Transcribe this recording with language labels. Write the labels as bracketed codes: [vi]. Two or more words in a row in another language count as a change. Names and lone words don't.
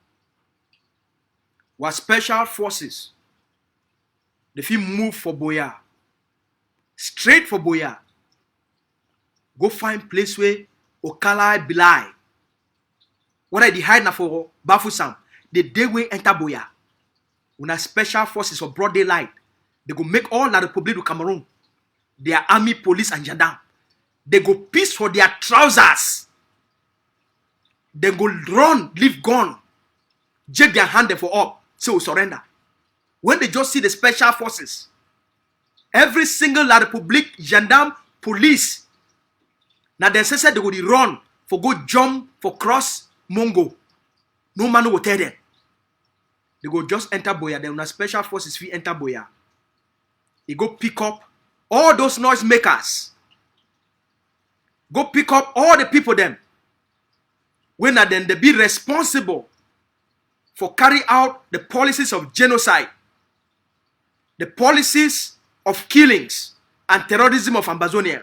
[pcm] What special forces, they feel move for Boya, straight for Boya, go find place where Okala Bilai, what are they hide now for Bafusam, the day we enter Boya, una special forces for broad daylight, they go make all the Republic of Cameroon, their army, police, and gendarme. They go piece for their trousers. They go run, leave gun, take their hand for up, so surrender. When they just see the special forces, every single La Republique, gendarme, police, now they say they go run for go jump for cross Mongo. No man will tell them. They go just enter Boya. Then when special forces we enter Boya, they go pick up all those noise makers. Go pick up all the people them. When then they be responsible for carry out the policies of genocide, the policies of killings and terrorism of Ambazonia.